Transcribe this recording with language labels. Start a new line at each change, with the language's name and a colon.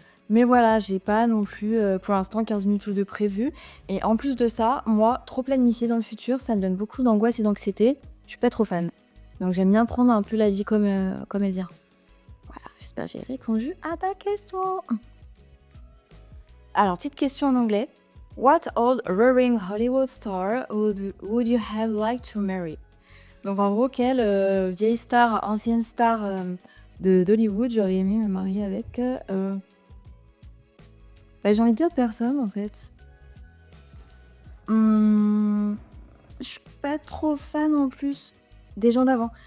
French: Mais voilà, j'ai pas non plus pour l'instant 15 minutes de prévu. Et en plus de ça, moi, trop planifier dans le futur, ça me donne beaucoup d'angoisse et d'anxiété. Je suis pas trop fan. Donc j'aime bien prendre un peu la vie comme elle vient. Voilà, j'espère que j'ai répondu à ta question. Alors, petite question en anglais.
English: What old roaring Hollywood star would you have liked to marry?
French: Donc en gros, quelle vieille star, ancienne star d'Hollywood j'aurais aimé me marier avec? Bah, j'ai envie de dire personne en fait. Je suis pas trop fan en plus des gens d'avant.